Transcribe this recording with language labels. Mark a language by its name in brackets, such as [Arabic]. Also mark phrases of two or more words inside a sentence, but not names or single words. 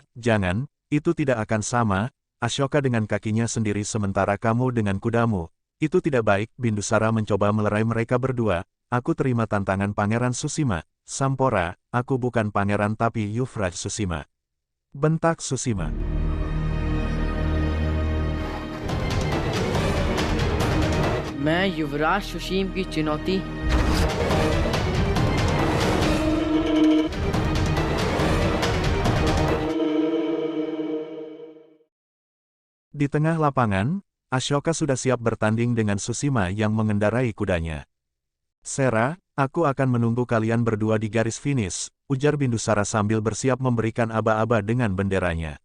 [Indonesian] Jangan, itu tidak akan sama. Ashoka dengan kakinya sendiri sementara kamu dengan kudamu. Itu tidak baik. Bindusara mencoba melerai mereka berdua. Aku terima tantangan Pangeran Susima. Sampora, aku bukan pangeran tapi Yuvraj Susima. Bentak Susima. [Hindi] मैं युवराज सुशीम की चुनौती [Indonesian] Di tengah lapangan, Ashoka sudah siap bertanding dengan Susima yang mengendarai kudanya. Sera, aku akan menunggu kalian berdua di garis finish, ujar Bindusara sambil bersiap memberikan aba-aba dengan benderanya.